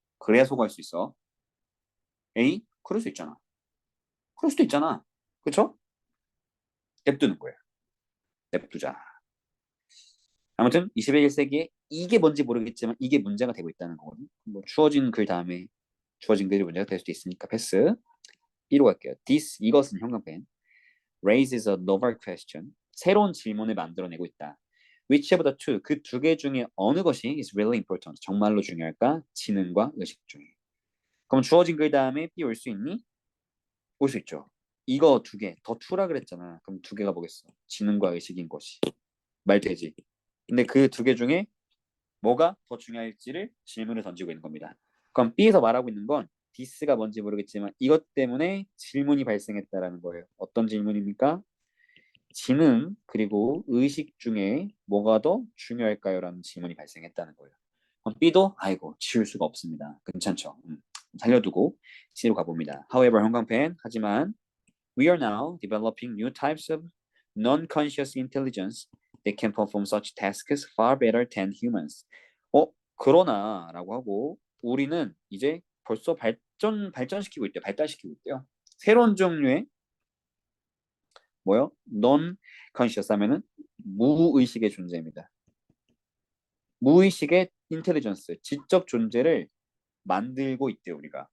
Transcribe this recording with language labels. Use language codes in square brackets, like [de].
[ko] 그래야 소거할 수 있어. A? 그럴 수 있잖아. 그럴 수도 있잖아. 그쵸? 냅두는 거예요. 냅두자. 아무튼 21세기에 이게 뭔지 모르겠지만 이게 문제가 되고 있다는 거거든요. 뭐 주어진 글 다음에 주어진 글이 문제가 될 수도 있으니까 패스. B로 갈게요. 이것은 형광펜 [en] raises a novel question. [ko] 새로운 질문을 만들어내고 있다. [en] Which of the two? [ko] 그 두 개 중에 어느 것이 [en] is really important? [ko] 정말로 중요할까? 지능과 의식 중에. 그럼 주어진 글 다음에 B 올 수 있니? 올 수 있죠. 이거 두 개, 더 투라 그랬잖아. 그럼 두 개가 뭐겠어? 지능과 의식인 것이. 말 되지. 근데 그 두 개 중에 뭐가 더 중요할지를 질문을 던지고 있는 겁니다. 그럼 B에서 말하고 있는 건 this가 뭔지 모르겠지만 이것 때문에 질문이 발생했다라는 거예요. 어떤 질문입니까? 지능 그리고 의식 중에 뭐가 더 중요할까요? 라는 질문이 발생했다는 거예요. 그럼 B도 아이고 지울 수가 없습니다. 괜찮죠? 살려두고 C로 가봅니다. [en] However, [ko] 형광펜 하지만 [en] we are now developing new types of non-conscious intelligence that can perform such tasks far better than humans. [ko] 그러나라고 하고 우리는 이제 벌써 발전시키고 있대요. 발달시키고 있대요. 새로운 종류의 뭐요? non-conscious 하면은 무의식의 존재입니다. 무의식의 인텔리전스, 지적 존재를 만들고 있대요, 우리가.